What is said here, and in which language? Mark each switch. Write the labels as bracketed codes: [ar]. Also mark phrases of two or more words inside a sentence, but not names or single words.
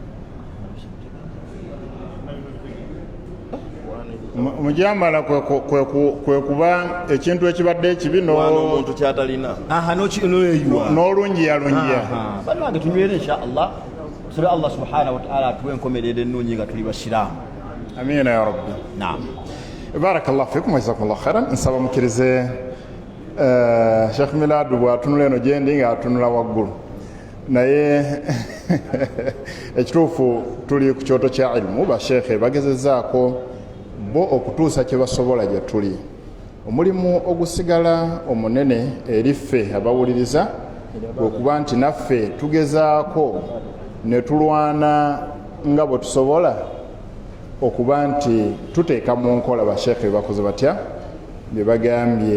[lg] mujamala kwe kuba ekintu ekibadde ekibi omuntu kyatalina n'olungi yalungiya bannange tunywere [ar] إن شاء الله [lg] tusabe allah [ar] سبحانه وتعالى [lg] atuwe enkomerero ennungi nga tuli basiraamu [ar] آمين يا ربي [lg] naam [ar] بارك الله فيكم جزاكم الله خيرا [lg] nsaba mukirize Sheikh Milad bw'atunula eno gyendi ng'atunula waggulu naye ekituufu tuli ku kyoto kya ilmu bashekhe bagezezaako bo okutuusa kye basobola gye tuli omulimu ogusigala omunene eri ffe abawuliriza okuba nti naffe tugezaako ne tulwana nga bwe tusobola okuba nti tuteeka mu nkola basheekhe bakoze batya bye bagambye.